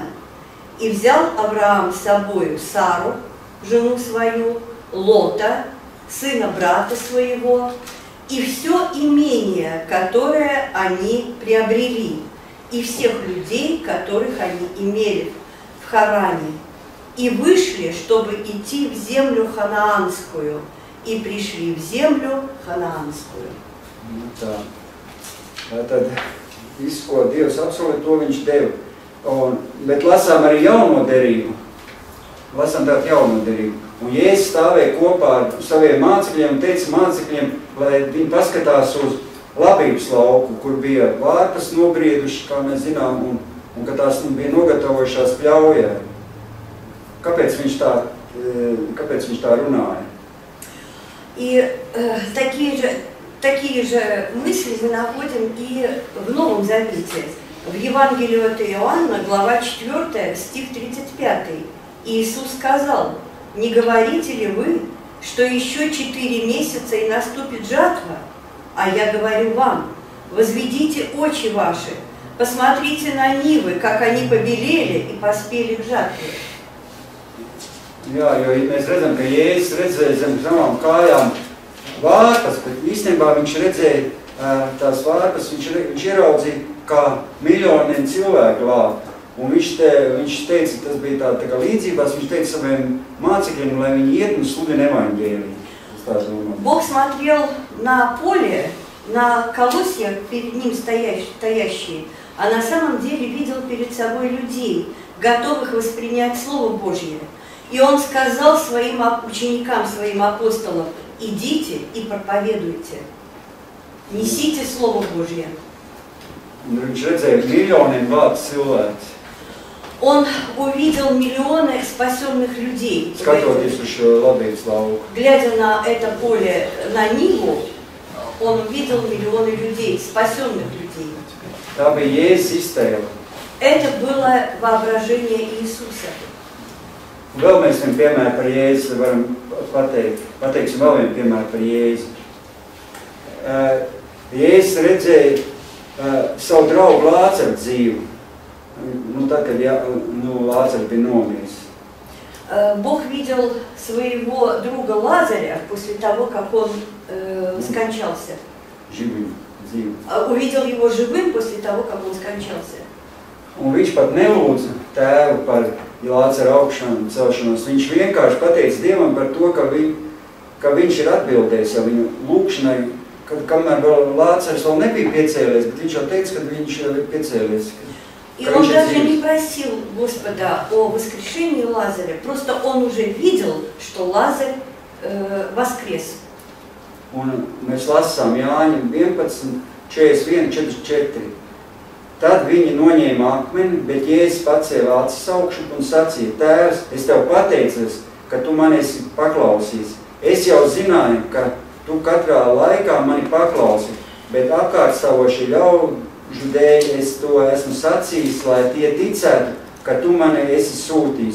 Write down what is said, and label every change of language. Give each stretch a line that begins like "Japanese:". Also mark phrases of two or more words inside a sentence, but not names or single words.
Russian: И взял Авраам с собою Сару, жену свою, Лота, сына брата своего, и все имение, которое они приобрели, и всех людей, которых они имели в Харране, и вышли, чтобы идти в землю ханаанскую, и пришли в землю ханаанскую.
Latvian: Tā. Tad visu, ko Dievs apsolīja, to viņš deva. Bet lasām arī jauno derību. Lasām tādu jauno derību. Un Jēzus stāvēja kopā ar saviem mācekļiem un teica mācekļiem, lai viņi paskatās uz labības lauku, kur bija vārpas nobrieduši, kā mēs zinām, un ka tās bija nogatavojušās pļaujai. Kāpēc viņš tā runāja?
Russian: И такие же мысли мы находим и в Новом Завете. В Евангелии от Иоанна, глава 4, стих 35. Иисус сказал: «Не говорите ли вы, что еще 4 месяца и наступит жатва? А я говорю вам, возведите очи ваши, посмотрите на нивы, как они побелели и поспели к жатве».
Latvian: Jā, jo mēs redzam, ka Jēzus redzēja zem savām kājām vārpas, bet īstenībā viņš redzēja tās vārpas, viņš ieraudzīja, kā miljoniem cilvēku glābt. Un viņš teica, tas bija tā kā līdzībās, viņš teica saviem mācekļiem, lai viņi iet un sludina evaņģēliju.
Russian: Бог смотрел на поле, на колосья перед ним стоящие, а на самом деле видел перед собой людей, готовых воспринять Слово Божье. И Он сказал своим ученикам, своим апостолам: идите и проповедуйте, несите Слово Божье.
Latvian: Viņš redzēja miljoniem glābtu cilvēku.
Russian: Он увидел миллионы спасенных людей.
Latvian: Skatoties uz šo labības lauku.
Russian: Глядя на это поле, на Ниву, он увидел миллионы людей, спасенных людей.
Latvian: Tā bija Jēzus iztēle.
Russian: Это было воображение Иисуса.
Latvian: Un vēl mēs vienu piemēru par Jēzu varam pateikt. Pateiksim vēl vienu piemēru par Jēzu. Jēzus redzēja savu draugu Lācaru dzīvu.
Russian: Ну, так, как Лазарь
Latvian: bija nomiris.
Russian: Бог видел своего друга Лазаря после того, как он скончался. Живым, dzīvu. Увидел его живым после того, как он скончался.
Latvian: Un viņš pat nelūdza tēvu par Lācara augšanu, celšanos. Viņš vienkārši pateica Dievam par to, ka viņš ir atbildējis jau viņu lūkšanai, kamēr vēl Lācars vēl nebija piecēlies, bet viņš jau teica, ka viņš jau ir piecēlies.
Russian: И он даже не просил Господа о воскрешении Лазаря, просто он уже видел, что Лазарь воскрес.
Latvian: Un mēs lasām Jāņa 11, 41, 44. Tad viņi noņēma akmeni, bet Jēzus pacēla acis augšu un sacīja: Tēvs, es tev pateicos, ka tu mani esi paklausījis. Es jau zināju, ka tu katrā laikā mani paklausi, bet apkārtstāvošie ļaužu dēļ es to esmu sacījis, lai tie ticētu, ka tu mani esi sūtījis.